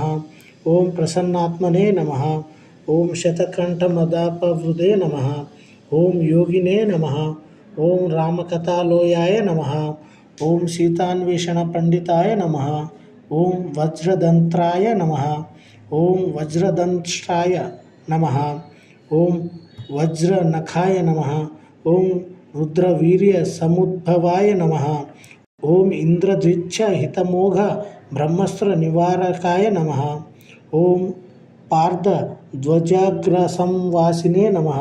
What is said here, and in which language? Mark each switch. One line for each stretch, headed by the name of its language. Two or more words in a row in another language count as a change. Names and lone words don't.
Sanskrit: ओम प्रसन्नात्मने नमः। ओम शतकण्ठमदापवृदे नमः। ओम योगिने नमः। ओम रामकथालोयाय नमः। ओम सीतान्वेषणपण्डिताय नमः। ओम वज्रदंत्राय नमः। ఓం వజ్రదంష్టాయ నమః. ఓం వజ్రనఖాయ నమః. ఓం రుద్రవీర్య సముద్భవాయ నమః. ఓం ఇంద్రద్విచ్చ హితమోఘ బ్రహ్మస్త్ర నివారకాయ నమః. ఓం పార్థధ్వజాగ్రసంవాసినే నమః.